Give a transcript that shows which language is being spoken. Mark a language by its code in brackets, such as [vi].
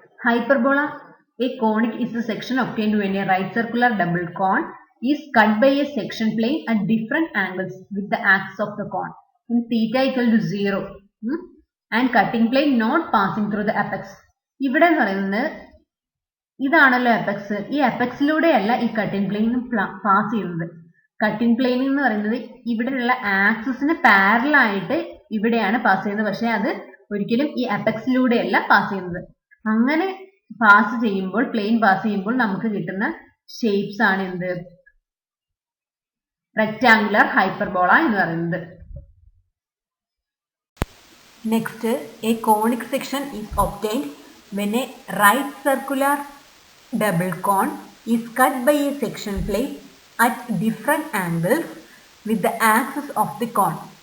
[en] Hyperbola, a conic is a section obtained when a right circular double cone is cut by a section plane at different angles with the axis of the cone in theta equal to 0 and cutting plane not passing through the apex. [ml] ഇവിടെ പറയുന്നത് ഇതാണല്ലോ apex. ഈ എപെക്സിലൂടെയല്ല ഈ cutting plain pass ചെയ്യുന്നത്. Cutting plain എന്ന് പറയുന്നത് ഇവിടെയുള്ള ആക്സിസിന് parallel ആയിട്ട് ഇവിടെയാണ് പാസ് ചെയ്യുന്നത്. പക്ഷെ അത് ഒരിക്കലും ഈ അപെക്സിലൂടെയല്ല പാസ് ചെയ്യുന്നത്. അങ്ങനെ പാസ് ചെയ്യുമ്പോൾ, പ്ലെയിൻ പാസ് ചെയ്യുമ്പോൾ നമുക്ക് കിട്ടുന്ന ഷേപ്സ് ആണ് എന്ത്? റെക്ടാങ്കുലർ ഹൈപ്പർബോള എന്ന് പറയുന്നത്. [en] Next, a conic section is obtained when a right circular double cone is cut by a section plane at different angles with the axis of the cone.